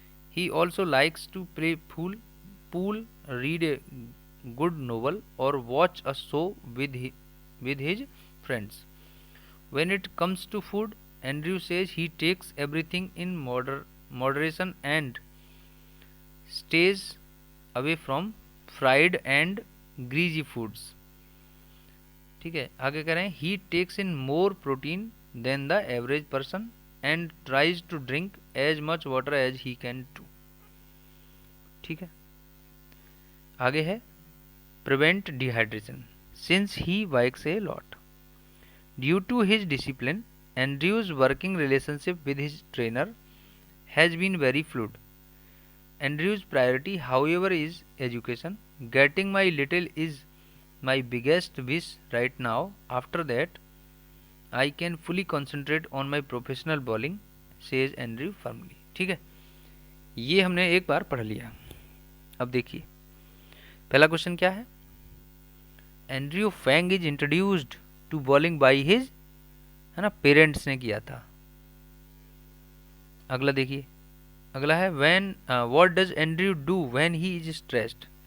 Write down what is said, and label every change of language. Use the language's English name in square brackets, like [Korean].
[English] He also likes to play pool, read a good novel, or watch a show with his friends. When it comes to food, Andrew says he takes everything in moderation and stays away from fried and greasy foods. [Hindi] ठीक है, आगे कह रहे हैं, [English] He takes in more protein than the average person and tries to drink as much water as he can too. [Hindi] ठीक है, आगे है, [English] Prevent dehydration since he bikes a lot. Due to his discipline, Andrew's working relationship with his trainer has been very fluid. Andrew's priority, however, is education. Getting my little is my biggest wish right now. After that, I can fully concentrate on my professional bowling, says Andrew firmly. [Hindi] ठीक है, ये हमने एक बार पढ़ लिया। अब देखिए पहला क्वेश्चन क्या है, [English] Andrew Fang is introduced to bowling by his, [Hindi] है ना, पेरेंट्स ने किया था। अगला देखिए, अगला है, [English] When what does Andrew do when he is stressed.